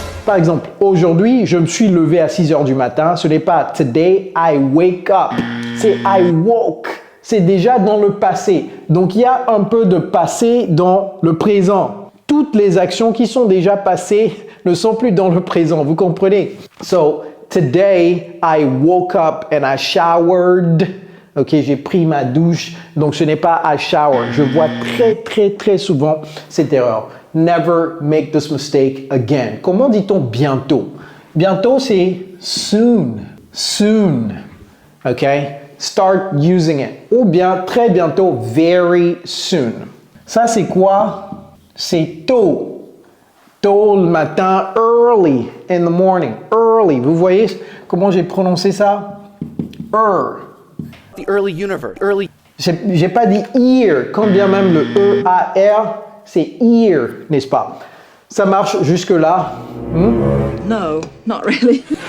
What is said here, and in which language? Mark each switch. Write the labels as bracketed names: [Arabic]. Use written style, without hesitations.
[French] Par exemple, aujourd'hui, je me suis levé à 6 heures du matin. Ce n'est pas [English] today I wake up. [French] C'est [English] I woke. [French] C'est déjà dans le passé. Donc, il y a un peu de passé dans le présent. Toutes les actions qui sont déjà passées ne sont plus dans le présent. Vous comprenez? [English] So, today, I woke up and I showered. [French] Ok, j'ai pris ma douche. Donc, ce n'est pas [English] I shower. [French] Je vois très souvent cette erreur. [English] Never make this mistake again. [French] Comment dit-on bientôt? Bientôt, c'est soon. Soon. Ok? [English] Start using it. [French] Ou bien, très bientôt, [English] very soon. [French] Ça, c'est quoi? C'est tôt. Tôt le matin, [English] early in the morning. Early. [French] Vous voyez comment j'ai prononcé ça? [English] The early universe. Early. [French] J'ai pas dit ear, quand bien même le E-A-R, c'est ear, n'est-ce pas? Ça marche jusque-là? [English] No, not really.